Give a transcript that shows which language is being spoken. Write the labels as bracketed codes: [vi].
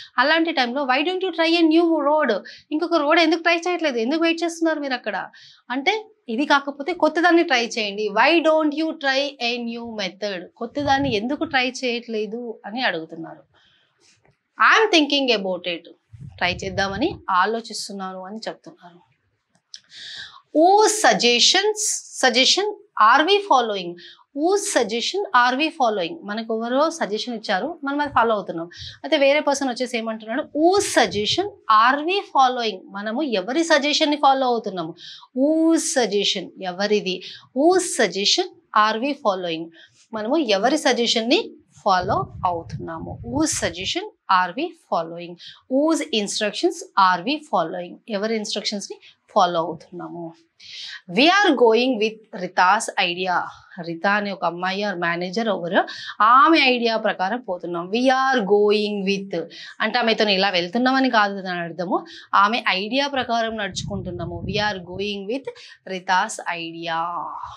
[te] అలాంటి టైంలో [en] Why don't you try a new road. [te] ఇంకొక రోడ్ ఎందుకు ట్రై చేయట్లేదు, ఎందుకు వెయిట్ చేస్తున్నారు మీరు అక్కడ అంటే. ఇది కాకపోతే కొత్తదాన్ని ట్రై చేయండి. [en] Why don't you try a new method. [te] కొత్తదాన్ని ఎందుకు ట్రై చేయట్లేదు అని అడుగుతున్నారు. [en] I'm thinking about it. [te] Try చేద్దామని ఆలోచిస్తున్నాను అని చెప్తున్నారు. [en] Whose suggestion are we following. Whose suggestion are we following. [te] మనకు ఎవరో సజెషన్ ఇచ్చారు, మనం అది ఫాలో అవుతున్నాం. అయితే వేరే పర్సన్ వచ్చేసి ఏమంటున్నాడు, [en] whose suggestion are we following. [te] మనము ఎవరి సజెషన్ ని ఫాలో అవుతున్నాము. [en] whose suggestion [te] ఎవరిది. [en] whose suggestion are we following. [te] మనము ఎవరి సజెషన్ ని ఫాలో అవుతున్నాము. [en] whose suggestion are we following. whose instructions are we following. [te] ఎవరి ఇన్స్ట్రక్షన్స్ ని ఫాలో అవుతున్నాము. [en] We're going with Rita's idea. [te] రితా అనే ఒక అమ్మాయి ఆర్ మేనేజర్ ఎవరు, ఆమె ఐడియా ప్రకారం పోతున్నాం. [en] we're going with [te] అంటే ఆమెతో ఇలా వెళ్తున్నామని కాదు అని అర్థము. ఆమె ఐడియా ప్రకారం నడుచుకుంటున్నాము. [en] We're going with Rita's idea.